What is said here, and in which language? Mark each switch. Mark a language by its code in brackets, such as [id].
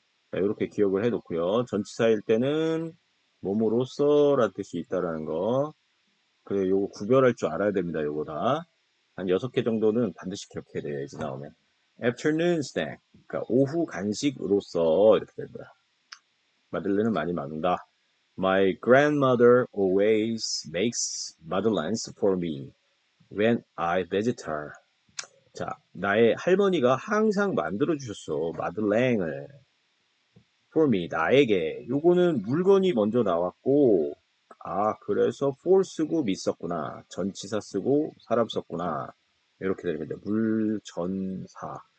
[ko] 자, 이렇게 기억을 해놓고요. 전치사일 때는 뭐뭐로써라는 뜻이 있다라는 거. 그래, 요거 구별할 줄 알아야 됩니다. 요거 다. 한 6개 정도는 반드시 기억해야 돼요. 예지 나오면. [en] afternoon snack. [ko] 그러니까 오후 간식으로서 이렇게 됩니다. 마들렌은 많이 만든다. [en] My grandmother always makes madeleines for me when I visit her. [ko] 자, 나의 할머니가 항상 만들어 주셨어. 마들렌을. [en] for me, [ko] 나에게. 요거는 물건이 먼저 나왔고, 아, 그래서 for 쓰고 me 썼구나. 전치사 쓰고 사람 썼구나. 이렇게 되거든요. 물전사.